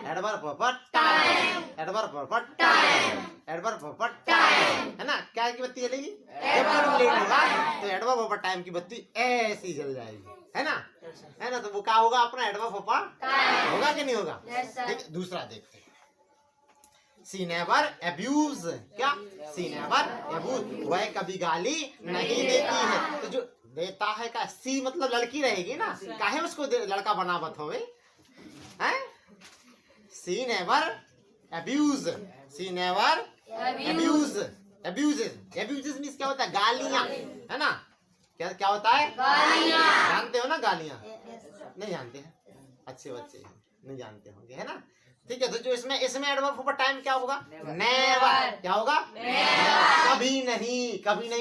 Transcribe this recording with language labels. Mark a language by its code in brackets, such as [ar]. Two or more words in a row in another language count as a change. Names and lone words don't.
[en] adverb of time, adverb of time, adverb of time, [hi] है ना? क्या की बत्ती जलेगी? जब तुम लेट होगा तो [en] adverb of time [hi] की बत्ती ऐसी जल जाएगी, है ना? है ना? तो वो क्या होगा? अपना [en] adverb of time [hi] होगा कि नहीं होगा? ठीक, दूसरा देखते हैं। [en] She never abuse, [hi] क्या? [en] She never abuse, [hi] वह कभी गाली नहीं देती है। तो जो देता है का सी मतलब लड़की रहेगी ना, काहे उसको लड़का बनावत होवे? हैं? [en] She never abuse, she never abuses means [hi] क्या होता है? गालियां, है ना? क्या होता है? गालियां। जानते हो ना गालियां? नहीं जानते हैं, अच्छे बच्चे नहीं जानते होंगे, है ना? ठीक है, तो जो इसमें [en] adverb of time [hi] क्या होगा? नेवर। क्या होगा? कभी नहीं, कभी नहीं।